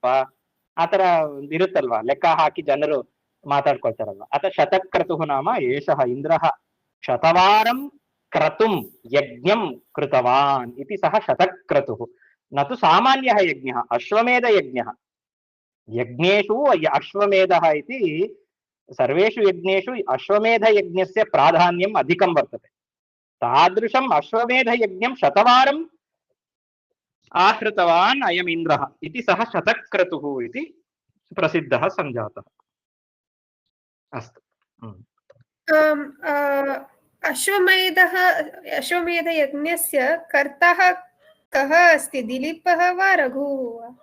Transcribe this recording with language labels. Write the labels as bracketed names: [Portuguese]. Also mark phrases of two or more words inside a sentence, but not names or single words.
[Kannada] ಆತರ ಇರುತ್ತಲ್ವಾ, ಲೆಕ್ಕ ಹಾಕಿ ಜನರು ಮಾತಾಡ್ಕೊಳ್ತಾರಲ್ವಾ. [Sanskrit] ಅತ ಶತಕ್ರತುಃ ನಾಮ ಏಷಃ ಇಂದ್ರಃ ಶತವಾರಂ ಕ್ರತುಂ ಯಜ್ಞಂ ಕೃತವಾನ್ ಇತಿ ಸಹ ಶತಕ್ರತುಃ. ನ ತು ಸಾಮಾನ್ಯಃ ಯಜ್ಞಃ ಅಶ್ವಮೇಧ ಯಜ್ಞಃ. ಯಜ್ಞೇಷು ಅಶ್ವಮೇಧಃ ಇತಿ ಸರ್ವೇಷು ಯಜ್ಞೇಷು ಅಶ್ವಮೇಧ ಯಜ್ಞಸ್ಯ ಪ್ರಾಧಾನ್ಯಂ ಅಧಿಕಂ ವರ್ತತೆ. ತಾದೃಶಂ ಅಶ್ವಮೇಧ ಯಜ್ಞಂ ಶತವಾರಂ ಆಹೃತವಾನ್ ಅಯಂ ಇಂದ್ರಃ ಇತಿ ಸಹ ಶತಕ್ರತುಃ ಇತಿ ಪ್ರಸಿದ್ಧಃ ಸಂಜಾತಃ. ಅಸ್ತು. अश्वमेधयज्ञस्य कर्ता कः अस्ति? दिलीपः वा रघुः?